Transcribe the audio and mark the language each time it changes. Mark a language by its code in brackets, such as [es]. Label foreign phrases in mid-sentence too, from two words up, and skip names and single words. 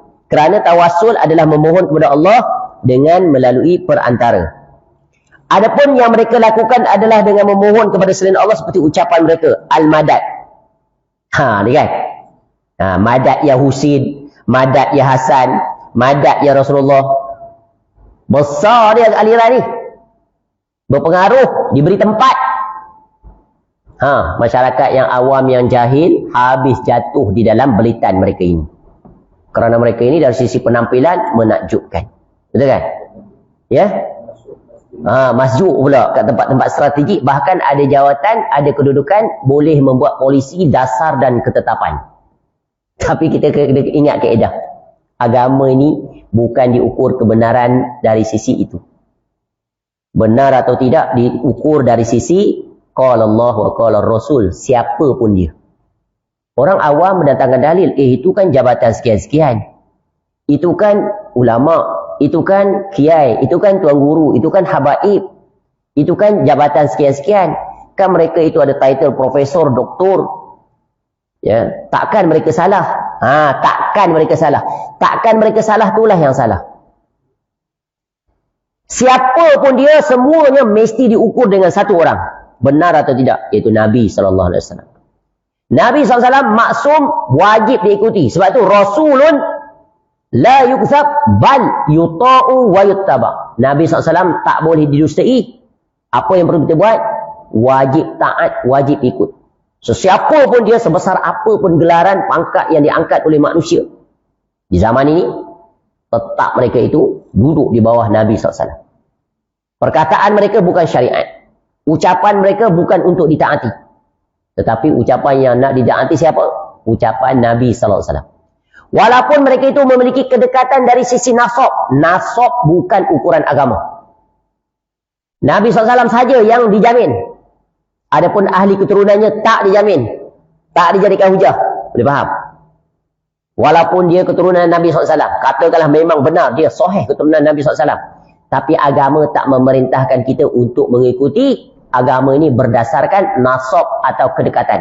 [ms] Kerana tawasul adalah memohon kepada Allah dengan melalui perantara. Adapun yang mereka lakukan adalah dengan memohon kepada selain Allah seperti ucapan mereka, al-madad. Dia kan? [ar] مدد يا حسين, مدد يا حسن، مدد يا رسول الله. [ms] Besar dia aliran ni. Berpengaruh, diberi tempat. Masyarakat yang awam, yang jahil, habis jatuh di dalam belitan mereka ini. Kerana mereka ini dari sisi penampilan menakjubkan. Betul kan? Ya? Masjid pula kat tempat-tempat strategik, bahkan ada jawatan, ada kedudukan, boleh membuat polisi dasar dan ketetapan. Tapi kita kena ingat kaedah. Agama ini bukan diukur kebenaran dari sisi itu. Benar atau tidak diukur dari sisi [ar] قال الله وقال رسول, [ms] siapa pun dia. Orang awam mendatangkan dalil, itu kan jabatan sekian-sekian. Itu kan ulama, itu kan kiai, itu kan tuan guru, itu kan habaib. Itu kan jabatan sekian-sekian. Kan mereka itu ada title profesor, doktor. Ya, takkan mereka salah? Takkan mereka salah. Takkan mereka salah, itulah yang salah. Siapa pun dia, semuanya mesti diukur dengan satu orang. Benar atau tidak? Iaitu Nabi SAW. Nabi SAW maksum, wajib diikuti. Sebab itu [ar] رسول لا يكذب بل يطاع ويتبع. [ms] Nabi SAW tak boleh didustai. Apa yang perlu kita buat? Wajib taat, wajib ikut. Sesiapa pun dia, sebesar apa pun gelaran, pangkat yang diangkat oleh manusia. Di zaman ini, tetap mereka itu duduk di bawah Nabi SAW. Perkataan mereka bukan syariat. Ucapan mereka bukan untuk ditaati. Tetapi ucapan yang nak ditaati siapa? Ucapan Nabi SAW. Walaupun mereka itu memiliki kedekatan dari sisi nasab. Nasab bukan ukuran agama. Nabi SAW saja yang dijamin. Adapun ahli keturunannya tak dijamin. Tak dijadikan hujah. Boleh faham? Walaupun dia keturunan Nabi SAW. Katakanlah memang benar dia sahih keturunan Nabi SAW. Tapi agama tak memerintahkan kita untuk mengikuti agama ini berdasarkan nasab atau kedekatan.